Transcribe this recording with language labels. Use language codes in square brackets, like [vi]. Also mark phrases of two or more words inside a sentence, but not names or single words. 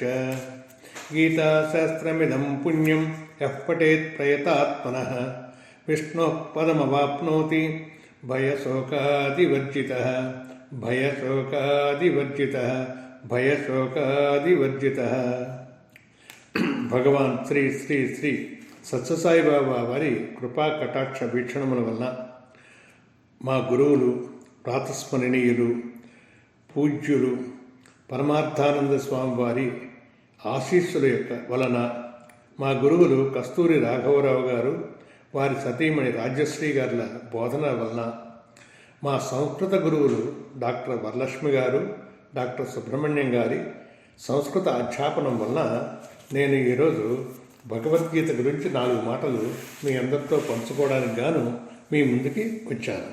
[sa] गीताशास्त्रमिदं पुण्यं यः पठेत् प्रयतात्मनः विष्णोः पदमवाप्नोति भयशोकादिवर्जितः भयशोकादिवर्जितः भयशोकादिवर्जितः। [te] భగవాన్ శ్రీ శ్రీ శ్రీ సత్యసాయిబాబా వారి కృపా కటాక్ష వీక్షణముల వలన మా గురువులు ప్రాతస్మరణీయులు పూజ్యులు పరమార్థానంద స్వామి వారి ఆశీస్సుల యొక్క వలన మా గురువులు కస్తూరి రాఘవరావు గారు వారి సతీమణి రాజ్యశ్రీ గారుల బోధన వలన మా సంస్కృత గురువులు డాక్టర్ వరలక్ష్మి గారు డాక్టర్ సుబ్రహ్మణ్యం గారి సంస్కృత అధ్యాపనం వలన నేను ఈరోజు భగవద్గీత గురించి 4 మాటలు మీ అందరితో పంచుకోవడానికి గాను మీ ముందుకి వచ్చాను.